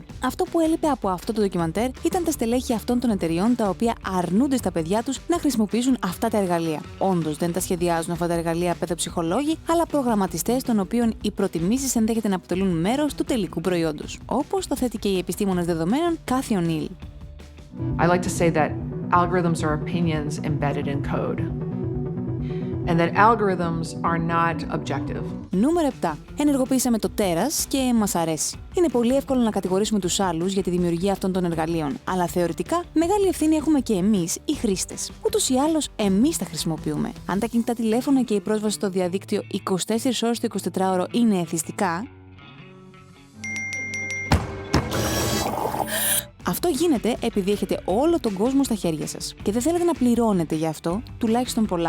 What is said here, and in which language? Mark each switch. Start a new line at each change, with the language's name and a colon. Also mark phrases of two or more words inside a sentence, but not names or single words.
Greek: Αυτό που έλειπε από αυτό το ντοκιμαντέρ ήταν τα στελέχη αυτών των εταιριών τα οποία αρνούνται στα παιδιά τους να χρησιμοποιήσουν αυτά τα εργαλεία. Όντως, δεν τα σχεδιάζουν αυτά τα εργαλεία παιδοψυχολόγοι, αλλά προγραμματιστές των οποίων οι προτιμήσεις ενδέχεται να αποτελούν μέρος του τελικού προϊόντος. Όπως το θέτει και η επιστήμονας δεδομένων Kathy O'Neill.
English: I like to say that algorithms are opinions embedded in code. And that algorithms are not objective.
Greek: Νούμερο 7. Ενεργοποιήσαμε το τέρας και μας αρέσει. Είναι πολύ εύκολο να κατηγορήσουμε τους άλλους για τη δημιουργία αυτών των εργαλείων, αλλά θεωρητικά μεγάλη ευθύνη έχουμε και εμείς, οι χρήστες. Ούτως ή άλλως, εμείς τα χρησιμοποιούμε. Αν τα κινητά τηλέφωνα και η πρόσβαση στο διαδίκτυο 24 ώρες το 24ωρο είναι εθιστικά, αυτό γίνεται επειδή έχετε όλο τον κόσμο στα χέρια σας και δεν θέλετε να πληρώνετε γι' αυτό, τουλάχιστον πολλά.